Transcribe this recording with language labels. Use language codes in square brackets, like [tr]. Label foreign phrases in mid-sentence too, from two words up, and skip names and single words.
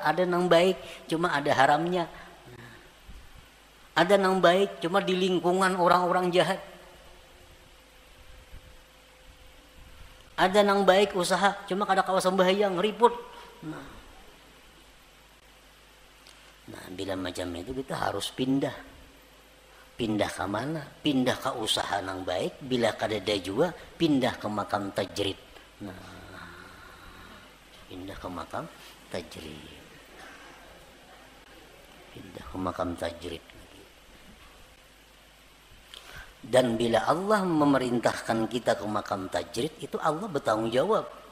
[bjn] Ada nang baik cuma ada haramnya, ada nang baik cuma di lingkungan orang-orang jahat, ada nang baik usaha cuma kada kawasan bahaya ngeriput. Nah bila macam itu kita harus pindah ke mana? Pindah ke usaha nang baik. Bila kadada juga pindah ke makam tajrid. Nah, pindah ke makam tajrid. Pindah ke makam tajrid. Dan bila Allah memerintahkan kita ke makam tajrid, itu Allah bertanggung jawab.